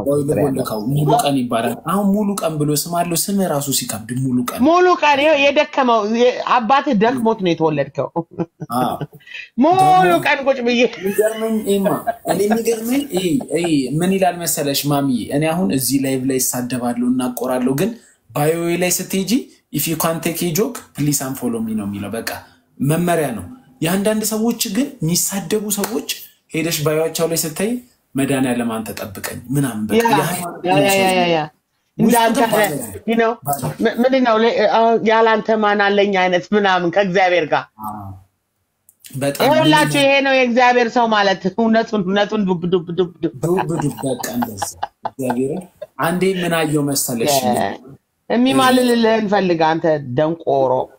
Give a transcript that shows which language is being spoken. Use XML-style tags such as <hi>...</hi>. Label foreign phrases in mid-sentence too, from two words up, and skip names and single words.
<am>ሙሉ ቀን ይባላል አሁን ሙሉ ቀን ብሎ ስማለው ስም ራሱ ሲከብድ ሙሉ ቀን የደከመው አባቴ ደክሞት ነው የተወለድከው ሙሉ ቀን ቁጭ ብዬ ይገርመኝ እኔ የሚገርመኝ ምን ይላል መሰለሽ ማሚ እኔ አሁን እዚህ ላይቭ ላይ ሳደባለሁ እናቆራለሁ ግን ባዮ ላይ ስትሄጂ</am> <en>if you can't take a joke please unfollow me</en> <am>ነው የሚለው በቃ መመሪያ ነው ያንዳንድ ሰዎች ግን የሚሳደቡ ሰዎች ሄደሽ ባዮቻው ላይ ስትይ መድኃኒዓለም አንተ ጠብቀኝ ምናምን በቃ ያ እንዳንተ</am> <en>you know</en> <am>ምንድነው ያላንተ ማን አለኝ አይነት ምናምን ከእግዚአብሔር ጋር በጣም ይኸውላችሁ ይሄ ነው የእግዚአብሔር ሰው ማለት እውነቱን ዱብ በቃ እንደዚህ እግዚአብሔር አንዴ ምን አየው መሰለሽ የሚማልልልህን ፈልግ አንተ ደንቆሮ</am>